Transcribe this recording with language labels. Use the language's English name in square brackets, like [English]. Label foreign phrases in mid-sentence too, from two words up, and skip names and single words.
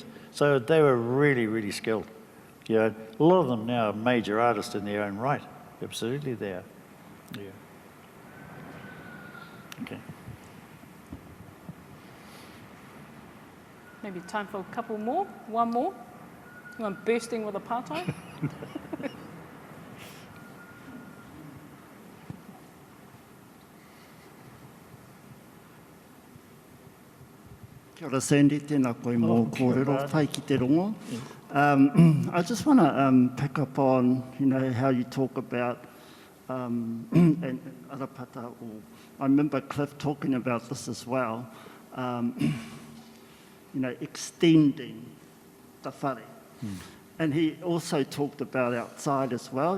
[English] So they were really, really skilled. A lot of them now are major artists in their own right. Absolutely they are. Yeah. Okay. Maybe time for a couple more. One more. I'm bursting with a pātai. [Māori] Kia ora, Sandy, tēnā koe mō kōrero, whai ki te rongo. [English] I just want to pick up on, how you talk about, and Arapata, I remember Cliff talking about this as well, extending the whare. And he also talked about outside as well.